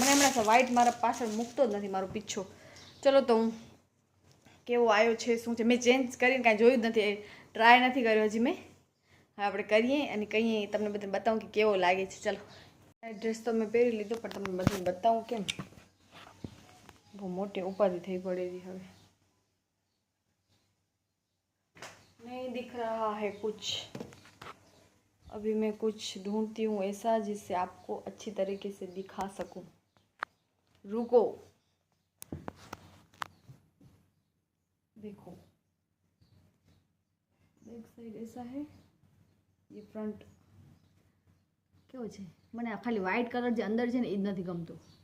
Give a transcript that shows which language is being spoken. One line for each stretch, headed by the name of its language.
Gujarati: મને હમણાં વ્હાઇટ મારા પાછળ મૂકતો જ નથી મારો પીછો. ચલો તો હું કેવો આવ્યો છે શું છે મેં ચેન્જ કરીને કાંઈ જોયું જ નથી, ટ્રાય નથી કર્યો હજી મેં. હવે આપણે કરીએ અને કહીએ તમને બધાને બતાવું કે કેવો લાગે છે. ચલો, ડ્રેસ તો મેં પહેરી લીધો પણ તમને બધાને બતાવું કેમ, બહુ મોટી ઉપાધિ થઈ પડેલી.
Hindi: હવે नहीं दिख रहा है कुछ, अभी मैं कुछ ढूंढती हूँ ऐसा जिससे आपको अच्छी तरीके से दिखा सकूं. रुको, देखो बैक साइड ऐसा है, ये फ्रंट
Gujarati: કેવો છે. મને આ ખાલી વ્હાઇટ કલર જે અંદર છે ને એ જ નથી ગમતો.